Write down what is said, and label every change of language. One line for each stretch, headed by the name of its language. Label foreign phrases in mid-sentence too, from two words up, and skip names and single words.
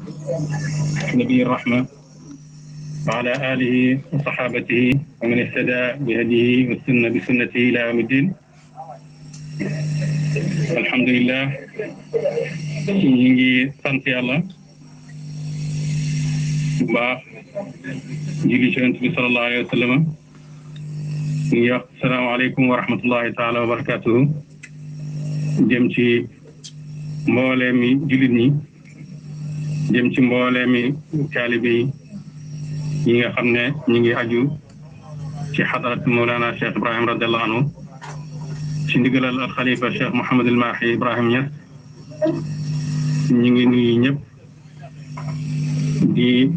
Arabic: نبي الرحمة وعلى آله وصحابته ومن اهتدى بهديه واستنى بسنته إلى يوم الدين. الحمد لله
Wolof: ñu ngi sant yàlla bu baax julli ci Yonent bi
Arabic: صلى الله عليه و
Wolof: sallam ñu ngi wax
Arabic: السلام عليكم ورحمة الله تعالى وبركاته
Wolof: jëm ci mbooleemi jullit ñi jëm ci mbooleemi taalibe yi nga xam ne ñu ngi aju ci xadarat Mawlana Cheikh Ibrahim
Arabic: رضي الله عنه
Wolof: ci ndigalal al xalifa Cheikh Mouhamed El Mahi Ibrahim Niass ñu ngi nuyu ñëpp di